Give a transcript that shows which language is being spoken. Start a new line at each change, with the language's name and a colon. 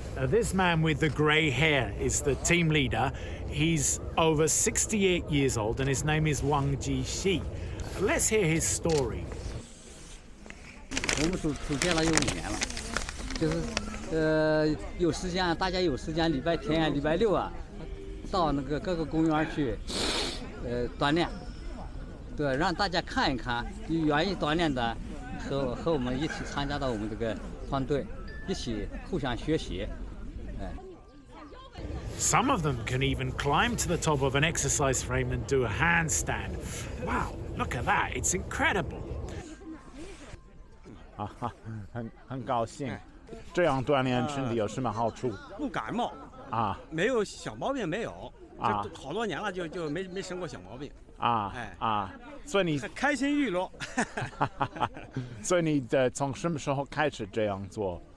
English: This man with the grey hair is the team leader. He's over 68 years old and his name is Wang Jixi. Let's hear his story.
Chinese: 我们组建了有5年了，就是有时间大家有时间礼拜天啊、礼拜六啊，到那个各个公园去锻炼，对，让大家看一看，愿意锻炼的和我们一起参加到我们这个团队，一起互相学习，哎。
English: Some of them can even climb to the top of an exercise frame and do a handstand. Wow, look at that, it's incredible.
Chinese: 很高兴，这样锻炼身体有什么好处？不感冒啊没有小毛病没有，啊这好多年了就没生过小毛病，啊哎啊，所以你开心娱乐。所以你从什么时候开始这样做？